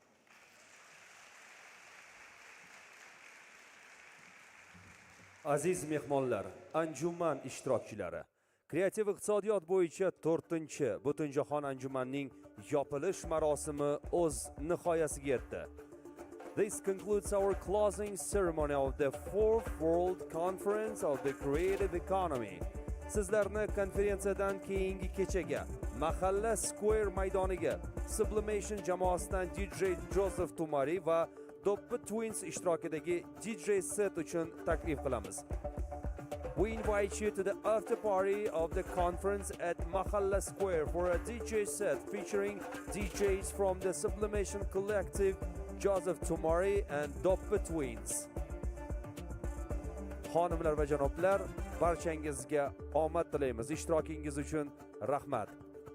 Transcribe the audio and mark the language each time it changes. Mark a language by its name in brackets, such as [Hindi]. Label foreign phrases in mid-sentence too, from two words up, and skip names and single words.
[Uzbek] Aziz mehmonlar, anjuman ishtirokchilari, kreativ iqtisodiyot bo'yicha 4-chi Butunjahon anjumanining yopilish marosimi o'z nihoyasiga yetdi. [English] This concludes our closing ceremony of the 4th World Conference of the Creative Economy. [Uzbek] Sizlarni konferensiyadan keyingi kechaga Mahalla Square maydoniga Sublimation jamoasidan DJ Joseph Tumari va Doppa Twins ishtirokidagi [English] DJ set [Uzbek] uchun taklif qilamiz. [English] We invite you to the after party of the conference at Mahalla Square for a DJ set featuring DJs from the Sublimation Collective, Joseph Tumari and Doppa Twins. [Uzbek] Xonimlar va janoblar, barchangizga omad tilaymiz. Ishtirokingiz uchun rahmat.